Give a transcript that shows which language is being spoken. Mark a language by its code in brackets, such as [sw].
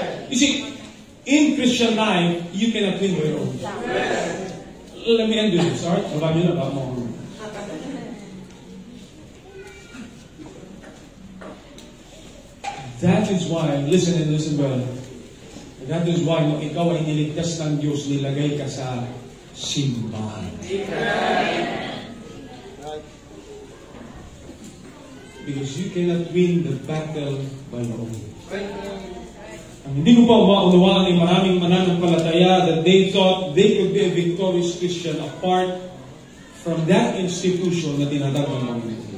[en] You see, in Christian life, you cannot win by your own. Let me end with this, alright? [tl] Sabahan nyo na ba mo? [en] That is why, listen and listen well. That is why, [tl] no, ikaw ay niligtas ng Diyos, nilagay ka sa simbahan. [en] Because you cannot win the battle by your own. [tl] Ang hindi ko pa maunawaan ay maraming mananampalataya [en] that they thought they could be a victorious Christian apart from that institution [tl] na tinatawag ng mga.